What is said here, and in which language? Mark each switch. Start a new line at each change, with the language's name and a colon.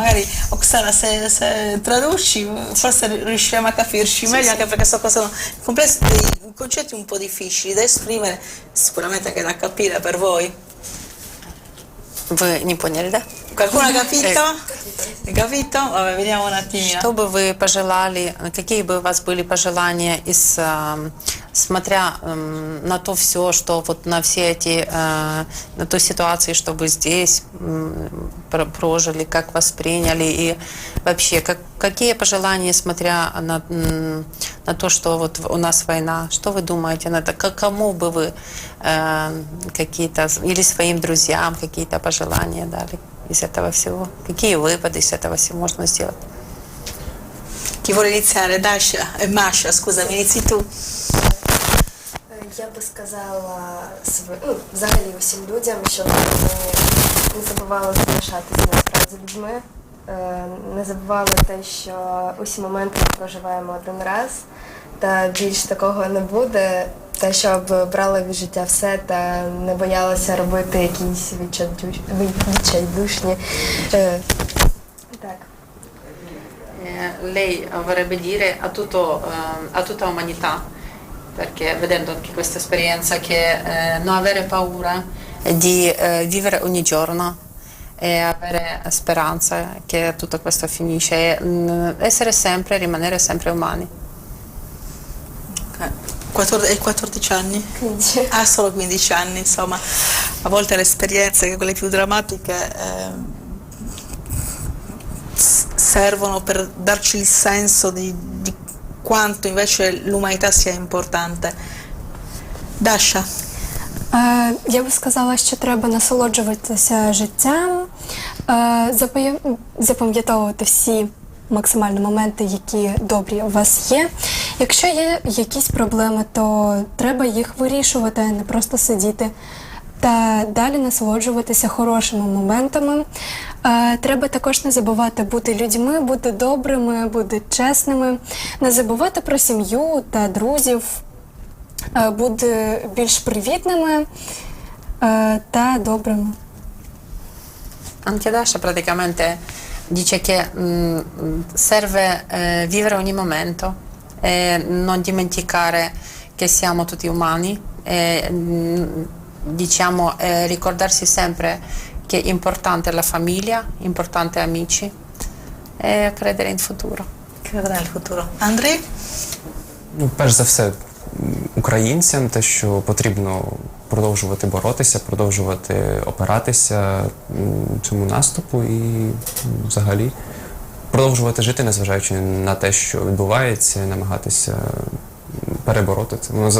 Italian: Magari Oksana, se traduci forse riusciremo a capirci meglio, anche perché sono complessi, dei concetti un po' difficili da esprimere, sicuramente anche da capire per voi.
Russian: Вы не поняли, да?
Italian: Qualcuno ha capito? Capito? Vabbè, vediamo un attimino.
Russian: Что бы вы пожелали, какие бы у вас были пожелания, смотря на то все, что вот на все эти, на ту ситуацию, что вы здесь прожили, как восприняли, и вообще, какие пожелания, смотря на то, что вот у нас война, что вы думаете на это, кому бы вы какие-то, или своим друзьям какие-то пожелания дали из этого всего? Какие выводы из этого всего можно сделать?
Italian: Chi vuole iniziare? Masha, scusami, inizi tu.
Ukrainian: Я би сказала взагалі усім людям, щоб вони не забували залишатися насправді людьми, не забували те, що усі моменти ми проживаємо один раз, та більш такого не буде, та щоб брали від життя все та не боялися робити якісь відчайдушні. Так.
Italian: Lei vorrebbe dire a tutta umanità, perché vedendo anche questa esperienza, che non avere paura di vivere ogni giorno e avere speranza che tutto questo finisce e rimanere sempre umani. Hai 14 anni? 15. Ah, solo 15 anni, insomma. A volte le esperienze, quelle più drammatiche, servono per darci il senso di quanto invece l'umanità sia importante. Dasha.
Ukrainian: Я би сказала, що треба насолоджуватися життям, запам'ятовувати всі максимальні моменти, які добрі у вас є. Якщо є якісь проблеми, то треба їх вирішувати, а не просто сидіти. Та далі насолоджуватися хорошими моментами. Треба також не забувати бути людьми, бути добрими, бути чесними, не забувати про сім'ю та друзів, бути більш привітними та добрими.
Italian: Anche Dasha praticamente dice che serve vivere ogni momento e non dimenticare che siamo tutti umani e diciamo ricordarsi sempre che è importante la famiglia, importante amici e credere in futuro. Credere nel futuro. Андрій?
Ukrainian: Перш за все, українцям те, що потрібно продовжувати боротися, продовжувати опиратися цьому наступу і взагалі продовжувати жити, незважаючи на те, що відбувається, намагатися перебороти це.